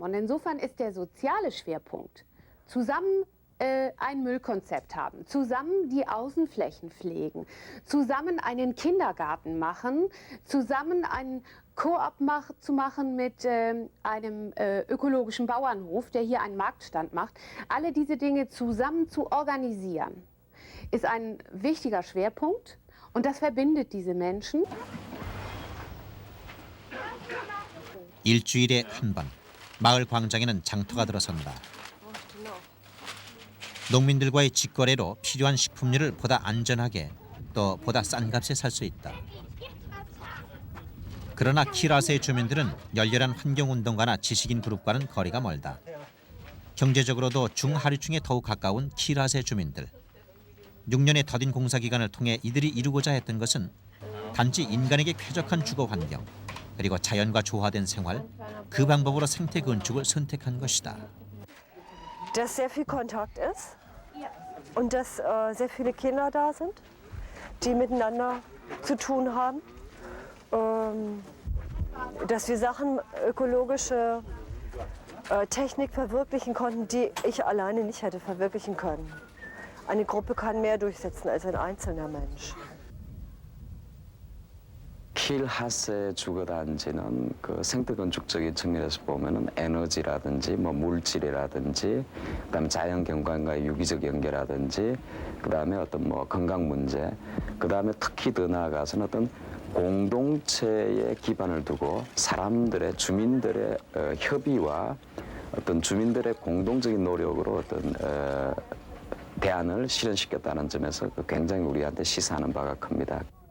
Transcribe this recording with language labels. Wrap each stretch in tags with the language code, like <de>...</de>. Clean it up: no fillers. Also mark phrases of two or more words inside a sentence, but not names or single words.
<de>Und insofern ist der soziale Schwerpunkt, zusammen ein Müllkonzept haben, zusammen die Außenflächen pflegen, zusammen einen Kindergarten machen, zusammen einen Koop zu machen mit einem ökologischen Bauernhof, der hier einen Marktstand macht. Alle diese Dinge zusammen zu organisieren, ist ein wichtiger Schwerpunkt und das verbindet diese Menschen.</de> <ko>일주일에 한 번 마을 광장에는 장터가 들어선다. 농민들과의 직거래로 필요한 식품류를 보다 안전하게 또 보다 싼 값에 살 수 있다. 그러나 키라세의 주민들은 열렬한 환경운동가나 지식인 그룹과는 거리가 멀다. 경제적으로도 중하류층에 더욱 가까운 키라세 주민들. 6년의 더딘 공사 기간을 통해 이들이 이루고자 했던 것은 단지 인간에게 쾌적한 주거 환경 그리고 자연과 조화된 생활, 그 방법으로 생태 건축을 선택한 것이다.</ko> <de>dass sehr viel Kontakt ist und dass sehr viele Kinder da sind, die miteinander zu tun haben. Dass wir Sachen, ökologische Technik verwirklichen konnten, die ich alleine nicht hätte verwirklichen können. Eine Gruppe kann mehr durchsetzen als ein einzelner Mensch.</de> <ko>킬하스의 주거단지는 그 생태건축적인 측면에서 보면은 에너지라든지 뭐 물질이라든지 그다음에 자연경관과의 유기적 연계라든지 그다음에 어떤 뭐 건강 문제 그다음에 특히 더 나아가서는 어떤 공동체의 기반을 두고 사람들의 주민들의 협의와 어떤 주민들의 공동적인 노력으로 어떤 대안을 실현시켰다는 점에서 굉장히 우리한테 시사하는 바가 큽니다.</ko>